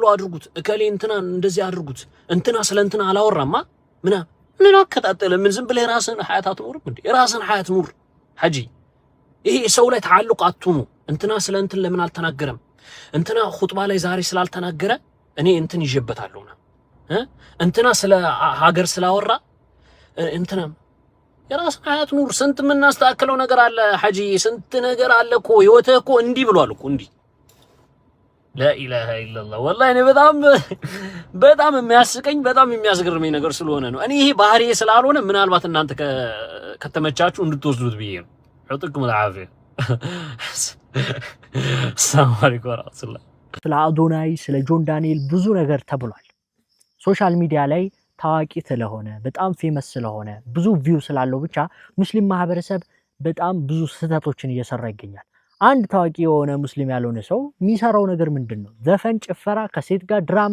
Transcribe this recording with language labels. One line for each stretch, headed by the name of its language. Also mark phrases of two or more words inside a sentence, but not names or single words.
Amharic: አድርጉት እከሌ እንትና እንደዚህ አድርጉት እንትና ስለ እንትና አላወራማ ምን አከታተለ ምን ዝም ብለህ ራስን ሐያት አትኖር እንዴ ራስን ሐያት ኑር ሐጂ ይሄ ሰው ላይ ተዓልቅ አትኑ እንትና ስለ እንትን ለምን አልተናገረም እንትና ኹጥባ ላይ ዛሬ ስላልተናገረ እኔ እንትን ይጀበታለሁና እንትና ስለ ሀገር ስላወራ እንትና የራስን ሐያት ኑር ስንት ምን እናስተካክለው ነገር አለ ሐጂ ስንት ነገር አለ እኮ ህይወትህ እኮ እንዲህ ብሏል እኮ እንዲህ
Arabic: لا اله الا الله والله
Amharic: እኔ በጣም የሚያስቀኝ በጣም የሚያስገርመኝ ነገር ስለሆነ ነው እኔ ይሄ ባህሪዬ ስላልሆነ ምናልባት እናንተ ከተመቻችሁ እንድትወስዱት ብዬ ነው
Arabic: يعطيكم العافيه السلام عليكم ورحمه الله
Amharic: ስለ አዶናይ ስለ ጆን ዳንኤል ብዙ ነገር ተብሏል
English: social media
Amharic: ላይ ታዋቂ ስለሆነ በጣም ፌመስ ስለሆነ ብዙ ቪው ስላለው ብቻ ሙስሊም ማህበረሰብ በጣም ብዙ ስህተቶችን እየሰራ ይገኛል አንድ ታዋቂ የሆነ ሙስሊም ያልሆነ ሰው የሚሰራው ነገር ምንድነው ዘፈን ጭፈራ ከሴት ጋር ድራማ